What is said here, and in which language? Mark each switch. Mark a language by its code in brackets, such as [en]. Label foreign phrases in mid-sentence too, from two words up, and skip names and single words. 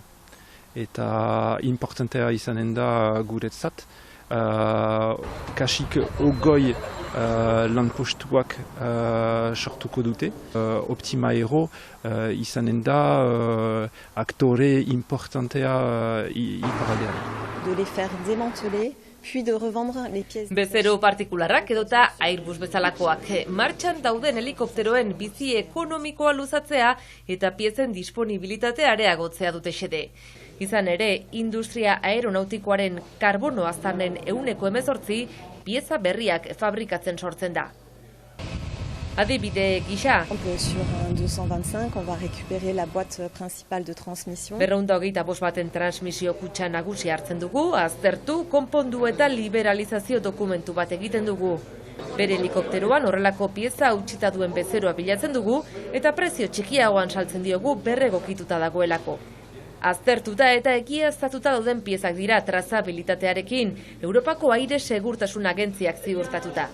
[eu] Eta importantea izanen da guretzat. Kasik 20 lanpostuak sortuko dute. Optima Hero izanen da aktore importantea iparraldean. [fr] De les faire démanteler, puis de revendre les pièces. [eu] Bezero partikularrak edota Airbus bezalakoak martxan dauden helikopteroen bizi ekonomikoa luzatzea eta piezen disponibilitatea areagotzea dute xede. Izan ere, industria aeronautikoaren karbono aztarnen 18% pieza berriak fabrikatzen sortzen da. Adibide gisa, [fr] Sur un 225, on va récupérer la boîte principale de transmission. [eu] 225 baten transmisio kutxa nagusi hartzen dugu, aztertu, konpondu eta liberalizazio dokumentu bat egiten dugu. Bere helikopteroan horrelako pieza utzita duen bezeroa bilatzen dugu eta prezio txikiagoan saltzen diogu berregokituta dagoelako. Aztertuta eta egiaztatuta dauden piezak dira trazabilitatearekin, Europako Aire Segurtasun Agentziak ziurtatuta.